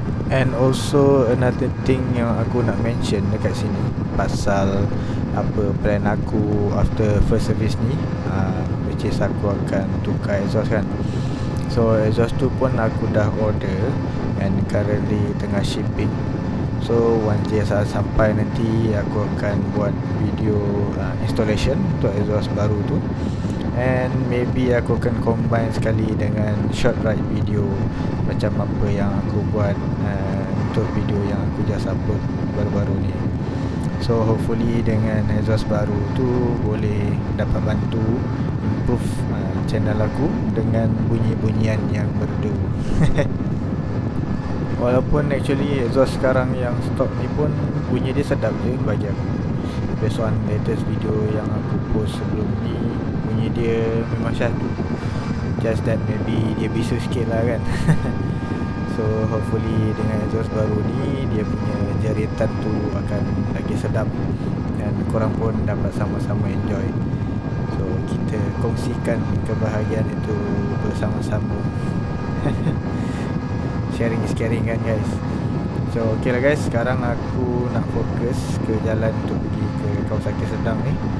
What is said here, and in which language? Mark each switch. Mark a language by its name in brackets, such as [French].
[English] And also another thing [Malay] yang aku nak [English] mention [Malay] dekat sini pasal apa plan aku [English] after first service [Malay] ni, [English] which is [Malay] aku akan tukar exhaust kan. So exhaust tu pun aku dah order and [English] currently [Malay] tengah [English] shipping. [Malay] So once dia sampai nanti aku akan buat [English] video installation [Malay] untuk exhaust baru tu. [English] And maybe [Malay] aku akan [English] combine [Malay] sekali dengan [English] short ride video [Malay] macam apa yang aku buat untuk video yang aku [English] just upload [Malay] baru-baru ni. [English] So hopefully [Malay] dengan exhaust baru tu boleh dapat bantu [English] improve channel [Malay] aku dengan bunyi-bunyian yang merdu. Walaupun [English] actually [Malay] exhaust sekarang yang stock ni pun bunyi dia sedap je bagi aku. [English] Based on latest video [Malay] yang aku [English] post [Malay] sebelum ni, bunyi dia memang syahdu. [English] Just that maybe [Malay] dia bisu sikit lah kan. [English] So hopefully [Malay] dengan exhaust baru ni, dia punya jeritan tu akan lagi sedap dan korang pun dapat sama-sama [English] enjoy. [Malay] So kita kongsikan kebahagiaan itu bersama-sama. [English] Sharing is caring [Malay] kan [English] guys. [Malay] So ok lah guys, sekarang aku nak fokus ke jalan untuk pergi ke Kawasaki Sedang ni.